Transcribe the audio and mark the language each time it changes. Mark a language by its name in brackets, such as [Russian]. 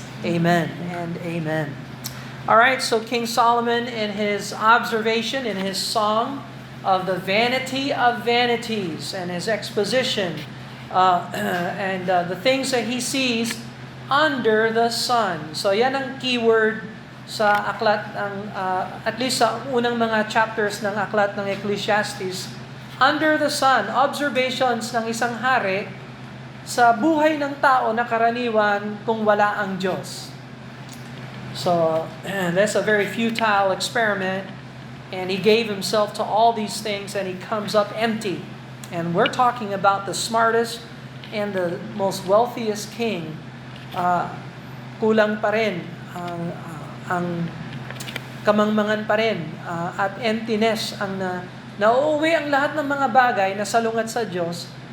[English] Amen and amen. All right, so King Solomon in his observation, in his song, of the vanity of vanities and his exposition and the things that he sees under the sun. [Filipino] So yan ang keyword sa aklat ng at least sa unang mga chapters ng aklat ng Ecclesiastes. [English] Under the sun, [Filipino] observations ng isang hari sa buhay ng tao na karaniwan kung wala ang Diyos. [English] So that's a very futile experiment, and he gave himself to all these things and he comes up empty. And we're talking about the smartest and the most wealthiest king. [Filipino] Kulang pa rin ang kamangmangan pa rin at emptiness ang nauuwi ang lahat ng mga bagay na salungat sa Diyos.